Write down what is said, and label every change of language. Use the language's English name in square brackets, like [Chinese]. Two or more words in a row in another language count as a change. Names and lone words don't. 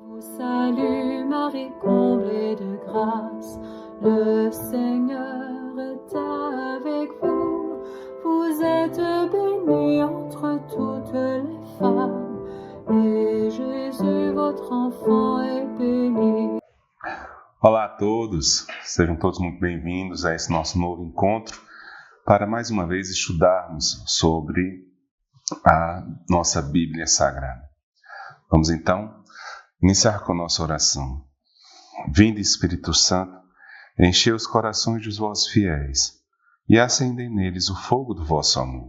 [French] Salut Marie, comblée de grâce, le Seigneur est avec vous. Vous êtes bénie entre toutes les femmes, et Jésus, votre enfant, est béni. [Portuguese] Olá a todos, sejam todos muito bem-vindos a esse nosso novo encontro para mais uma vez estudarmos sobre a nossa Bíblia Sagrada. Vamos então iniciar com a nossa oração. Vinde, Espírito Santo, enchei os corações dos vossos fiéis e acendei neles o fogo do vosso amor.